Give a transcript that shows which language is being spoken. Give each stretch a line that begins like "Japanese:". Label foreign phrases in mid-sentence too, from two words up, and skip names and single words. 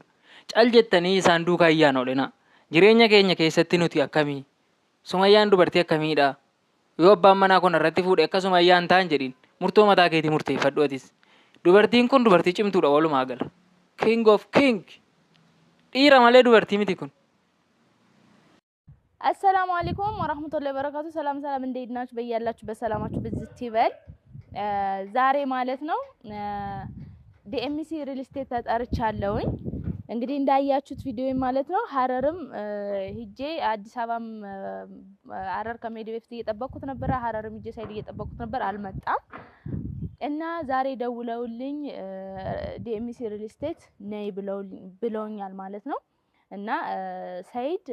Oromo: Cal jettanii isaan duukaa iyyaan oolinaa. Jireenya keenya keessatti nuti akkamii? Sumayyaan dubartii akkamiidha? Yoo abbaan manaa kun irratti fuudhe akka Sumayyaan ta'an jedhin murtoo mataa keetii murteeffadhu atis. Dubartiin kun dubartii cimtuudha walumaa gala.
English: King of king.
Oromo: Dhiira malee dubartii miti kun.
Arabic: السلام عليكم ورحمة الله وبركاته።
Amharic: ሰላም እንዴት ናችሁ? በያላችሁ በሰላማችሁ ብዝት ይበል። ዛሬ ማለት ነው ዲኤምሲ ሪል ስቴት ተጠርቻለሁኝ። እንግዲህ እንዳያችሁት ቪዲዮ ማለት ነው ሐረርም ሂጄ አዲስ አበባም ሐረር ከመሄድ በፊት እየጠበቅኩት ነበር። ሐረርም ሂጄ ሳይድ እየጠበቅኩት ነበር፣ አልመጣም እና ዛሬ ደውለውልኝ ዲኤምሲ ሪል ስቴት ነይ ብለውኛል ማለት ነው። እና ሳይድ